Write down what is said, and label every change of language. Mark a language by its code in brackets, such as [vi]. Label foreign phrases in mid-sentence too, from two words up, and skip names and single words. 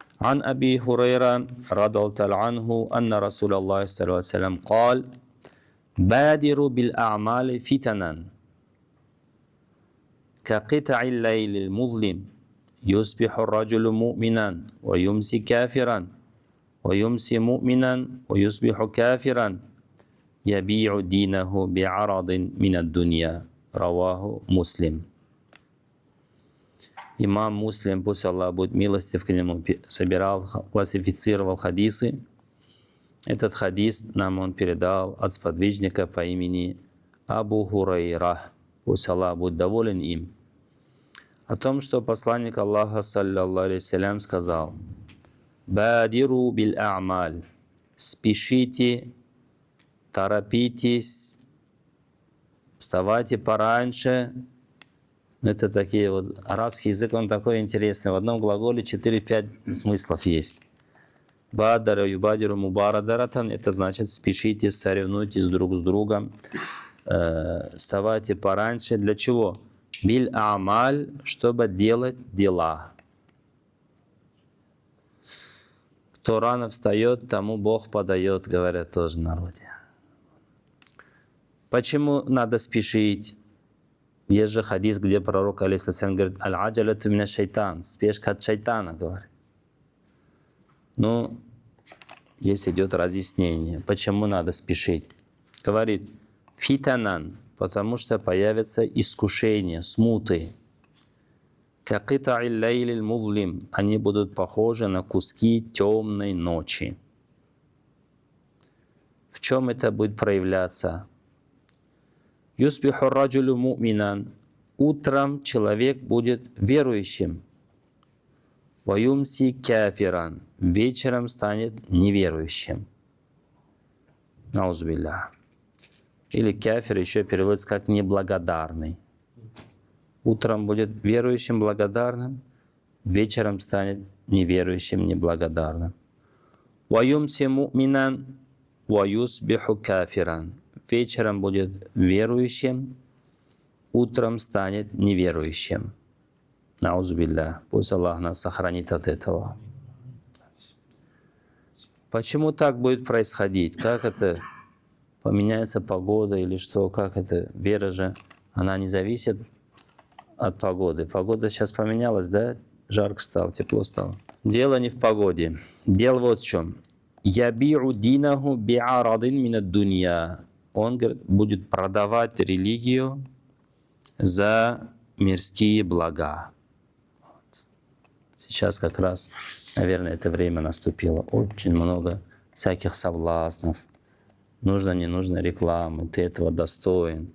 [ar] عن أبي هريرة رضي الله تعالى عنه أن رسول الله صلى الله عليه وسلم قال بادروا بالأعمال فتنا كقطع الليل المظلم يصبح الرجل مؤمنا ويمسي كافرا ويمسي مؤمنا ويصبح كافرا يبيع دينه بعرض من الدنيا. رواه Муслим. [ru] Имам Муслим, пусть Аллах будет милостив к нему, собирал, классифицировал хадисы. Этот хадис нам он передал от сподвижника по имени Абу Хурайра, пусть Аллах будет доволен им, о том, что посланник Аллаха, [ar] صلى الله عليه وسلم, [ru] сказал: [ar] «بادروا بالأعمال» – [ru] спешите, торопитесь, вставайте пораньше. Это такие вот, арабский язык, он такой интересный. В одном глаголе 4-5 смыслов есть. [ar] بادر يبادر مبادرة [ru] – это значит спешите, соревнуйтесь друг с другом, вставайте пораньше. Для чего? [ar] بالأعمال, [ru] чтобы делать дела. Кто рано встает, тому Бог подает, говорят тоже в народе. Почему надо спешить? Есть же хадис, где пророк алейхиссалям говорит: [ar] «العجلة من الشيطان», [ru] спешка от шайтана, говорит. Ну, здесь идет разъяснение, почему надо спешить. Говорит: «Фитанан», потому что появятся искушения, смуты. [ar] «كقطع الليل المظلم», [ru] они будут похожи на куски темной ночи. В чем это будет проявляться? [ar] «يصبح الرجل مؤمنا», [ru] утром человек будет верующим. [ar] «ويمسي كافرا», [ru] вечером станет неверующим. Наузбилля. Или кафир еще переводится как неблагодарный. Утром будет верующим, благодарным, вечером станет неверующим, неблагодарным. [ar] «ويمسي مؤمنا ويصبح كافرا», [ru] вечером будет верующим, утром станет неверующим. Наузбилля. Пусть Аллах нас сохранит от этого. Почему так будет происходить? Как это? Поменяется погода или что? Как это? Вера же, она не зависит от погоды. Погода сейчас поменялась, да? Жарко стало, тепло стало. Дело не в погоде. Дело вот в чем. [ar] «يبيع دينه بعرض من الدنيا». [ru] Он, говорит, будет продавать религию за мирские блага. Вот. Сейчас как раз, наверное, это время наступило. Очень много всяких соблазнов. Нужно, не нужно рекламы. Ты этого достоин.